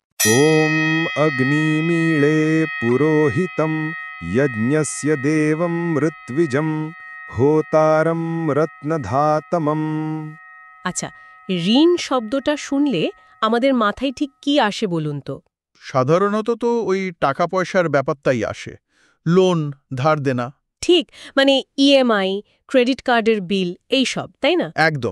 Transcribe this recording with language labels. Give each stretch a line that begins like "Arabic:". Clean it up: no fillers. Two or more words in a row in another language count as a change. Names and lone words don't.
Sanskrit: ॐ अग्निमीळे पुरोहितं यज्ञस्य देवं ऋत्विजं होतारं रत्नधातमम्।
Bangla: আচ্ছা, ঋণ শব্দটা শুনলে আমাদের মাথায় ঠিক কি আসে বলুন তো? সাধারণত তো ওই টাকা পয়সার ব্যাপারটাই আসে, লোন, ধার দেনা। ঠিক, মানে ইএমআই,
English: credit card
Bangla: বিল, এই সব, তাই না? একদম।